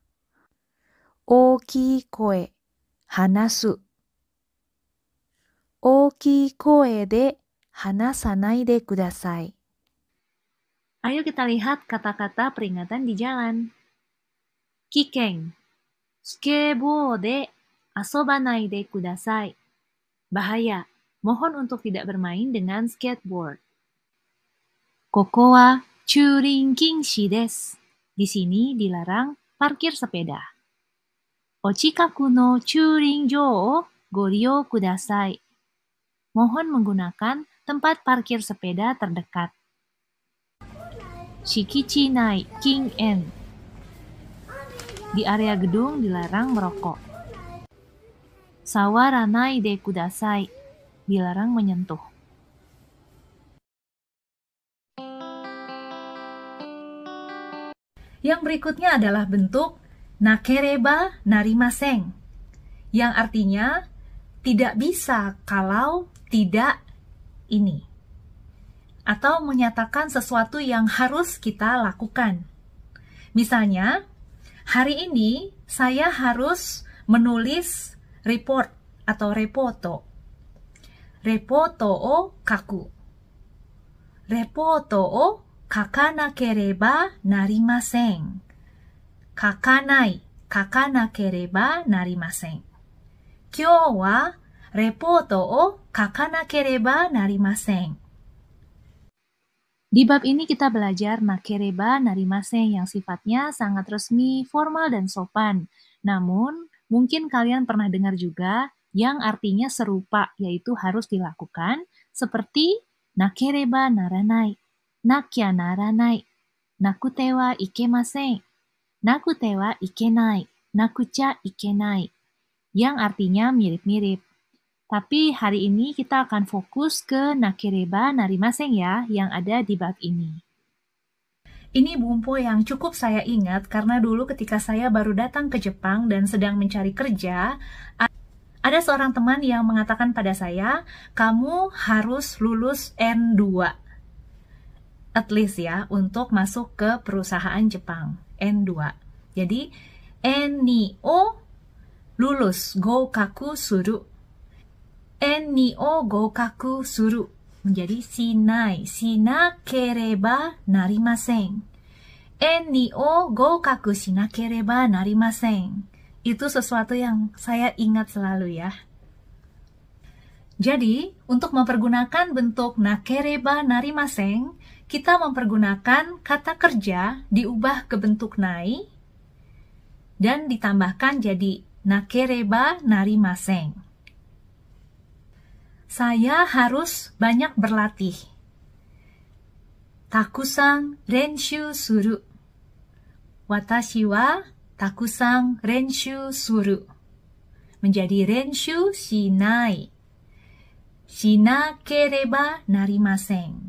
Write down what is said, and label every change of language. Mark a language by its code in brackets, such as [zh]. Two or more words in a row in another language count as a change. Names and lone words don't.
[ja] 大きい声、話す. 大きい声で話さないでください. [id] Ayo kita lihat kata-kata peringatan di jalan. [ja] 危険、スケボで遊ばないでください. [id] Bahaya, mohon untuk tidak bermain dengan skateboard. [ja] ここは駐輪禁止です. [id] Di sini dilarang parkir sepeda. [ja] お近くの駐輪場をご利用ください. [id] Mohon menggunakan tempat parkir sepeda terdekat. [ja] 敷地内禁煙. [id] Di area gedung dilarang merokok. [ja] 触らないでください. [id] Dilarang menyentuh. Yang berikutnya adalah bentuk [ja] なければなりません, [id] yang artinya tidak bisa kalau tidak ini. Atau menyatakan sesuatu yang harus kita lakukan. Misalnya, hari ini saya harus menulis report atau repoto. [ja] レポートを書く. レポートを書かなければなりません. 書かない、書かなければなりません. 今日はレポートを書かなければなりません. [id] Di bab ini kita belajar [ja] なければなりません [id] yang sifatnya sangat resmi, formal, dan sopan. Namun, mungkin kalian pernah dengar juga yang artinya serupa, yaitu harus dilakukan, seperti [ja] なければならない、なきゃならない、なくてはいけません、なくてはいけない、なくちゃいけない, [id] yang artinya mirip-mirip. Tapi hari ini kita akan fokus ke [ja] なければなりません [id] ya, yang ada di bab ini. Ini bumpo yang cukup saya ingat karena dulu ketika saya baru datang ke Jepang dan sedang mencari kerja, ada seorang teman yang mengatakan pada saya, kamu harus lulus N2. [en] At least [id] ya, untuk masuk ke perusahaan Jepang. N2. Jadi, N2 o lulus, [ja] 合格する. N2を合格する. Menjadi しない、しなければなりません. N2を合格しなければなりません. [id] Itu sesuatu yang saya ingat selalu ya. Jadi, untuk mempergunakan bentuk [ja] なければなりません, [id] kita mempergunakan kata kerja diubah ke bentuk nai dan ditambahkan jadi [ja] なければなりません. [id] Saya harus banyak berlatih. [ja] たくさん練習する. 私はたくさん練習する. Menjadi 練習しない. しなければなりません.